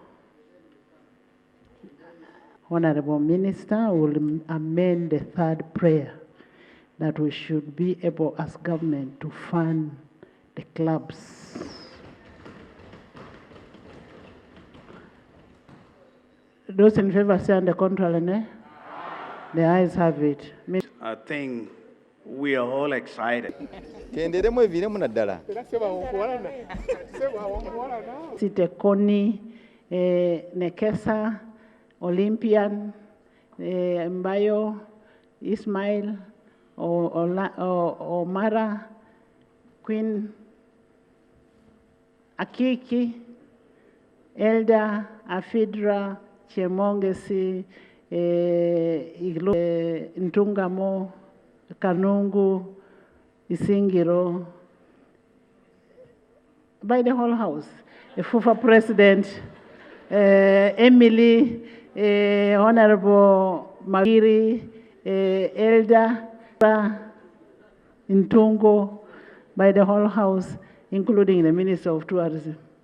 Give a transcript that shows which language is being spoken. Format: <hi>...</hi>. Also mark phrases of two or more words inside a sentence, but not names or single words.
<en>Honorable Minister will amend the third prayer that we should be able as government to fund the clubs. Those in favor say on the contrary, nay? The ayes have it. I think we are all excited. Sitekoni, Nekesa, Olympian, Mbayo, Ismail, Omara, Queen, Akiki, Elda, Afidra, Chemongesi, Ntungamo, Kanungu, Isingiro, by the whole house. The FUFA President, Emily, Honorable Magiri, Elda, Ntungo, by the whole house, including the Minister of Tourism.</en>